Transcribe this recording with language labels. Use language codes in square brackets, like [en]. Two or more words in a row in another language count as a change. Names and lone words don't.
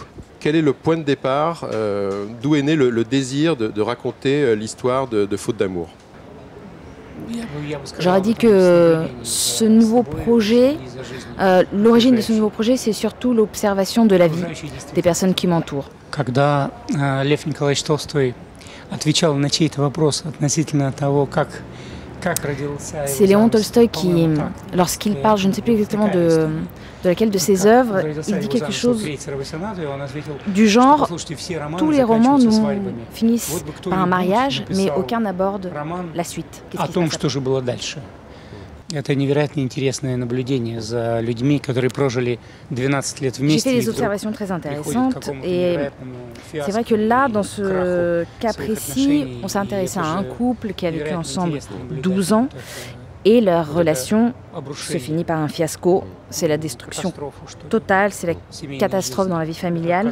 [fr] Quel est le point de départ, d'où est né le désir de raconter l'histoire de Faute d'amour? J'aurais dit que ce nouveau projet, l'origine de ce nouveau projet, c'est surtout l'observation de la vie des personnes qui m'entourent. [ru] Когда Лев Николаевич Толстой отвечал на чей-то вопрос относительно того, как родился... [fr] C'est Léon Tolstoï qui, lorsqu'il parle, je ne sais plus exactement de laquelle de ses œuvres, il dit quelque chose du genre « Tous les romans finissent par un mariage, mais aucun n'aborde la suite ». [ru] О том, что же было дальше. Это невероятно интересное наблюдение за людьми, которые прожили 12 лет вместе. [fr] J'ai fait des observations très intéressantes et c'est vrai que là, dans ce cas précis, on s'est intéressé à un couple qui a vécu ensemble 12 ans et leur relation se finit par un fiasco. C'est la destruction totale, c'est la catastrophe dans la vie familiale.